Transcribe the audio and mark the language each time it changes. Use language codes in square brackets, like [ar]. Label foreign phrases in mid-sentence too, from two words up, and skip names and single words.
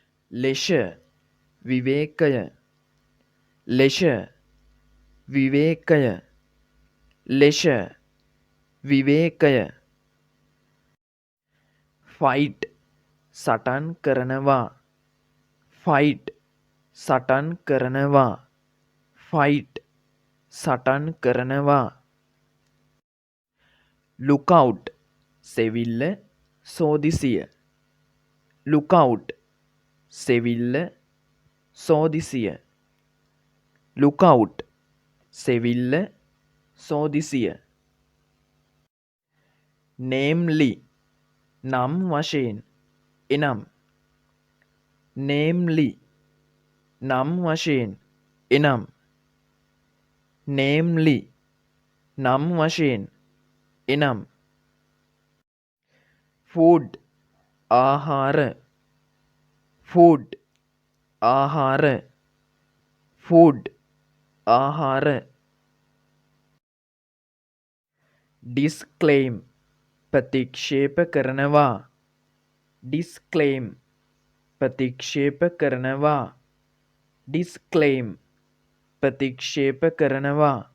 [si] leisure විවේකය leisure විවේකය leisure විවේකය fight සටන් කරනවා fight සටන් කරනවා fight සටන් කරනවා lookout සෙවිල්ල සෝදිසිය lookout සෙවිල්ල සෝදිසිය lookout සෙවිල්ල සෝදිසිය namely නම් වශයෙන් එනම් namely නම් වශයෙන් එනම් namely නම් වශයෙන් එනම් food ආහාර food ආහාර food ආහාර disclaim ප්‍රතික්ෂේප කරනවා disclaim ප්‍රතික්ෂේප කරනවා disclaim ප්‍රතික්ෂේප කරනවා